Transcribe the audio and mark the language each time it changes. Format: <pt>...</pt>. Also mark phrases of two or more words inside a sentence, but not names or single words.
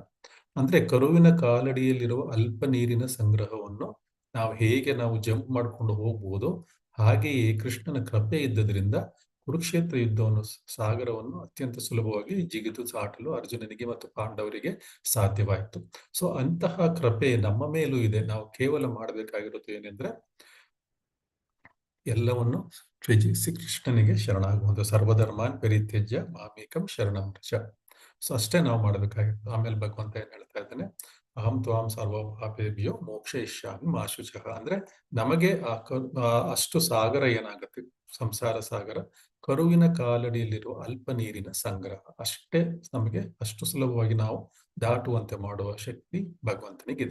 <kn>ಅಂದ್ರೆ ಕರುವಿನ ಕಾಲಡಿಯಲ್ಲಿರುವ ಅಲ್ಪ ನೀರಿನ ಸಂಗ್ರಹವನ್ನು ನಾವು ಜಂಪ್ ಮಾಡ್ಕೊಂಡು ಹೋಗ್ಬೋದು, ಹಾಗೆಯೇ ಕೃಷ್ಣನ ಕೃಪೆ ಇದ್ದದ್ರಿಂದ ಕುರುಕ್ಷೇತ್ರ ಯುದ್ಧವನ್ನು ಸಾಗರವನ್ನು ಅತ್ಯಂತ ಸುಲಭವಾಗಿ ಜಿಗಿದು ದಾಟಲು ಅರ್ಜುನನಿಗೆ ಮತ್ತು ಪಾಂಡವರಿಗೆ ಸಾಧ್ಯವಾಯಿತು. ಸೊ ಅಂತಹ ಕೃಪೆ ನಮ್ಮ ಮೇಲೂ ಇದೆ. ನಾವು ಕೇವಲ ಮಾಡಬೇಕಾಗಿರೋದು ಏನೆಂದ್ರೆ ಎಲ್ಲವನ್ನು ತ್ಯಜಿಸಿ ಕೃಷ್ಣನಿಗೆ ಶರಣಾಗುವುದು.</kn> <sa>ಸರ್ವಧರ್ಮಾನ್ ಪರಿತ್ಯಜ್ಯ ಮಾಮೇಕಂ ಶರಣಂ ವ್ರಜ.</sa> <kn>ಸೊ ಅಷ್ಟೇ ನಾವು ಮಾಡಬೇಕಾಗಿತ್ತು. ಆಮೇಲೆ ಭಗವಂತ ಏನ್ ಹೇಳ್ತಾ ಇದ್ದಾನೆ,</kn> <sa>ಅಹಂ ತ್ವಾಂ ಸರ್ವ ಪಾಪೇಭ್ಯೋ ಮೋಕ್ಷಯಿಷ್ಯಾಮಿ ಮಾ ಶುಚಃ.</sa> <kn>ಅಂದ್ರೆ ನಮಗೆ ಅಷ್ಟು ಸಾಗರ ಏನಾಗುತ್ತೆ, ಸಂಸಾರ ಸಾಗರ, ಕರುವಿನ ಕಾಲಡಿಯಲ್ಲಿರುವ ಅಲ್ಪ ನೀರಿನ ಸಂಗ್ರಹ ಅಷ್ಟೇ ನಮಗೆ ಅಷ್ಟು ಸುಲಭವಾಗಿ ನಾವು ದಾಟುವಂತೆ ಮಾಡುವ ಶಕ್ತಿ ಭಗವಂತನಿಗಿದೆ.</kn>